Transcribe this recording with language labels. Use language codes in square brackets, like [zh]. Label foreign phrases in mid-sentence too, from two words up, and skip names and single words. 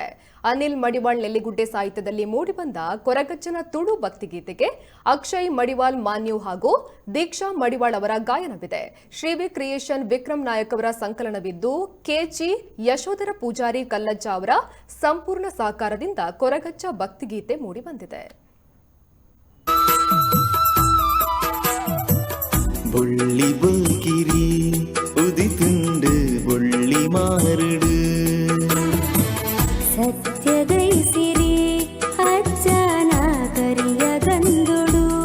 [kn] ಅನಿಲ್ ಮಡಿವಾಳ್ ನೆಲ್ಲಿಗುಡ್ಡೆ ಸಾಹಿತ್ಯದಲ್ಲಿ ಮೂಡಿಬಂದ ಕೊರಗಜ್ಜನ ತುಳು ಭಕ್ತಿಗೀತೆಗೆ ಅಕ್ಷಯ್ ಮಡಿವಾಳ್ ಮಾನ್ಯು ಹಾಗೂ ದೀಕ್ಷಾ ಮಡಿವಾಳ್ ಅವರ ಗಾಯನವಿದೆ. ಶ್ರೀವಿ ಕ್ರಿಯೇಷನ್ ವಿಕ್ರಮ್ ನಾಯಕ್ ಅವರ ಸಂಕಲನವಿದ್ದು ಕೆಜಿ ಯಶೋಧರ ಪೂಜಾರಿ ಕಲ್ಲಜ್ಜ ಅವರ ಸಂಪೂರ್ಣ ಸಹಕಾರದಿಂದ ಕೊರಗಜ್ಜ ಭಕ್ತಿಗೀತೆ ಮೂಡಿಬಂದಿದೆ. [tcy] ಬೊಳ್ಳಿ ಬಲ್ಕಿರಿ ಉದಿತುಂಡು ಬೊಳ್ಳಿ ಮಾರುಡು ಸತ್ಯಗೈಸಿರಿ ಅಜ್ಜನ ಕರಿಯ ಗಂದುಡು